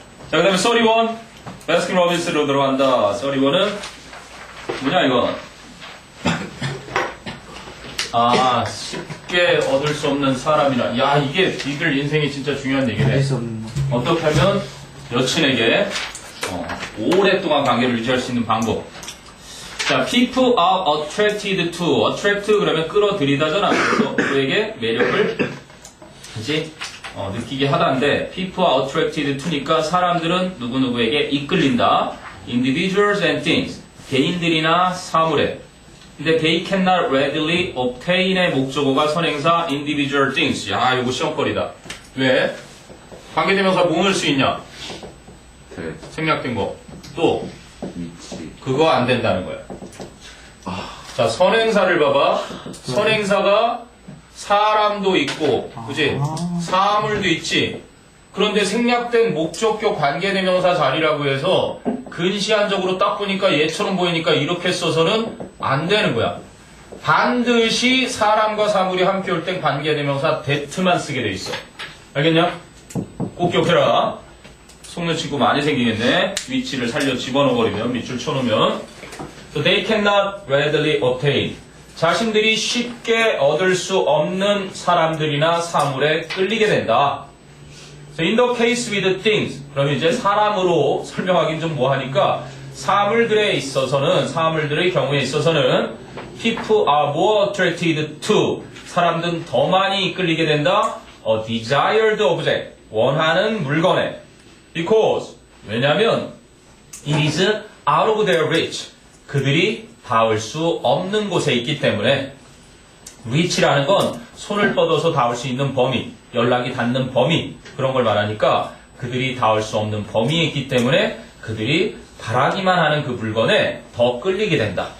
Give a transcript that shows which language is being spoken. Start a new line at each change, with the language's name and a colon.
Korean: 자, 그 다음에 31 베스킨 로빈스로 들어간다. 31은 뭐냐 이거 쉽게 얻을 수 없는 사람이라. 야 이게 니들 인생이 진짜 중요한 얘기네. 알 수 없는 거. 어떻게 하면 여친에게 오랫동안 관계를 유지할 수 있는 방법.
English: 자, people are attracted to.
Korean: attract 그러면 끌어들이다잖아. 그래서 그에게 매력을 그치? 느끼게 하다인데 people are attracted to니까 사람들은 누구누구에게 이끌린다.
English: individuals and things.
Korean: 개인들이나 사물에. 근데
English: they cannot readily obtain
Korean: 의 목적어가 선행사
English: individual things.
Korean: 야, 이거 시험거리다. 왜? 관계대명사 뭐 넣을 수 있냐? 생략된 거. 또 위치. 그거 안 된다는 거야. 자, 선행사를 봐봐. 선행사가 사람도 있고, 그지? 사물도 있지. 그런데 생략된 목적격 관계대명사 자리라고 해서 근시안적으로 딱 보니까 얘처럼 보이니까 이렇게 써서는 안 되는 거야. 반드시 사람과 사물이 함께 올 땐 관계대명사 that만 쓰게 돼 있어. 알겠냐? 꼭 기억해라. 속는 친구 많이 생기겠네. 위치를 살려 집어넣어버리면, 밑줄 쳐놓으면.
English: So they cannot readily obtain.
Korean: 자신들이 쉽게 얻을 수 없는 사람들이나 사물에 끌리게 된다.
English: So in the case with things.
Korean: 그럼 이제 사람으로 설명하긴 좀 뭐하니까 사물들의 경우에 있어서는
English: people are more attracted to.
Korean: 사람들은 더 많이 이끌리게 된다.
English: A desired object.
Korean: 원하는 물건에.
English: Because
Korean: 왜냐하면
English: it is out of their reach.
Korean: 그들이 닿을 수 없는 곳에 있기 때문에 reach라는 건 손을 뻗어서 닿을 수 있는 범위, 연락이 닿는 범위 그런 걸 말하니까 그들이 닿을 수 없는 범위에 있기 때문에 그들이 바라기만 하는 그 물건에 더 끌리게 된다.